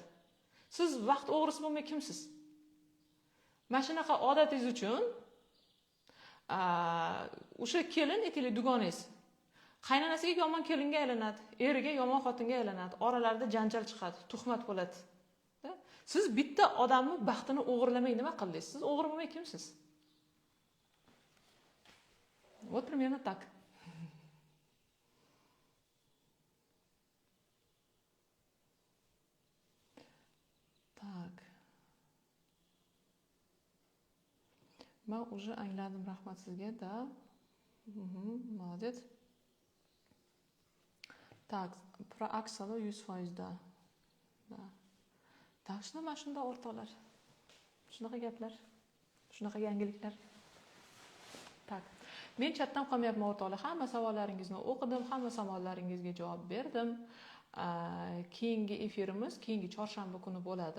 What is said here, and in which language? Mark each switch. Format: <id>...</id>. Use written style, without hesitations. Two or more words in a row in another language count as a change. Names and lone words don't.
<uz>Siz vaqt o'g'risi bo'lmay kimsiz? Mana shunaqa odatingiz uchun o'sha kelin aytaylik dugonangiz qaynonasiga yomon kelinga aylanadi, eriga yomon xotinga aylanadi, oralarida janjal chiqadi, tuhmat bo'ladi. Siz bitta odamni baxtini o'g'irlamay nima qildingiz? Siz o'g'ri bo'lmay kimsiz?</uz> <ru>Вот примерно так. Так.</ru> <uz>Ben уже angladim, rahmat sizga, da.</uz> <ru>Молодец. Так, про Aksalo 100% da.</ru> <uz>Так, shunda mana shunda o'rtoqlar. Shunaqa gaplar, shunaqa yangiliklar.</uz> <ru>Tak.</ru> <uz>Men chatdan qolmayapman o'rtoqlar. Hamma savollaringizni o'qidim, hamma savollaringizga javob berdim. Keyingi efirimiz keyingi chorshanba kuni bo'ladi.</uz>